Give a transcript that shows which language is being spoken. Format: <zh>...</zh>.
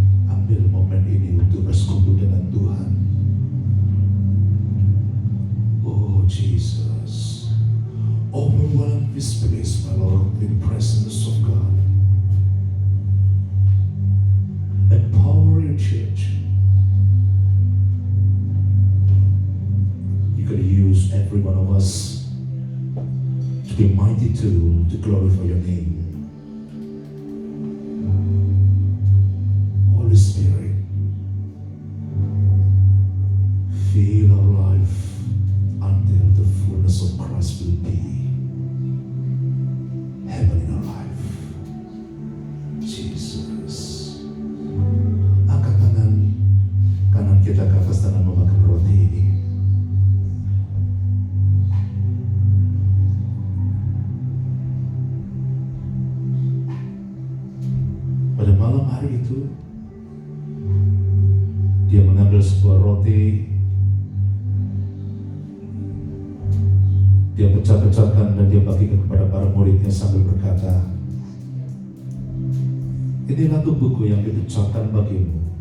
<id>Ambil momen ini untuk bersekutu dengan Tuhan.</id> <en>Oh Jesus, overwhelm this place, my Lord, with the presence of God. Empower your church. You could use every one of us to be mighty tool to glorify your name. Holy Spirit, fill our life until the fullness of Christ will be heaven in our life. Jesus.</en> <id>Angkat tangan kanan kita ke atas tangan memakan roti ini. Pada malam hari itu, dia mengambil sebuah roti, dia pecah-pecahkan dan dia bagikan kepada para muridnya sambil berkata, inilah tubuhku yang dipecahkan bagimu.</id>